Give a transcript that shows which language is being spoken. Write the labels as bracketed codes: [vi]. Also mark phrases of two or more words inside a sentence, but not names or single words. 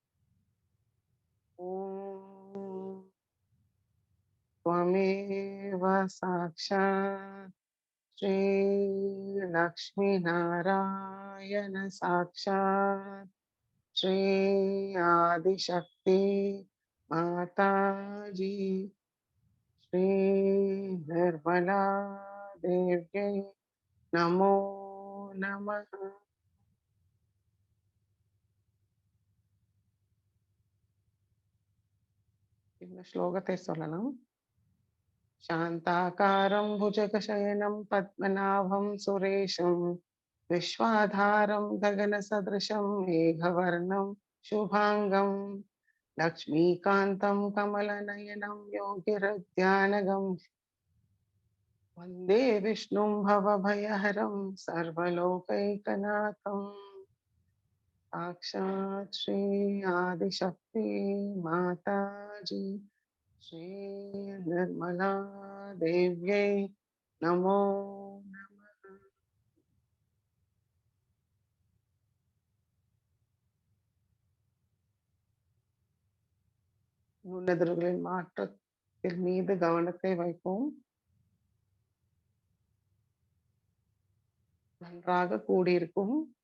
[sa] ஓம் त्वमेव साक्षात् श्री लक्ष्मी नारायण साक्षात् श्री आदिशक्ति माता जी श्री निर्मला देव्यै नमो नमः. [ta] இந்த ஸ்லோகத்தை சொல்லலாம். [sa] शान्ताकारं भुजगशयनं पद्मनाभं सुरेशं विश्वाधारं गगनसदृशं मेघवर्णं शुभाङ्गं लक्ष्मीकान्तं कमलनयनं योगिरध्यानगं वन्दे विष्णुं भवभयहरं सर्वलोकैकनाथं साक्षात् श्री आदिशक्ति माताजी श्री निर्मला देव्यै नमो नमः. [ta] உன்னதர்களின் மாற்றத்தின் மீது கவனத்தை வைப்போம். நன்றாக கூடியிருக்கும்.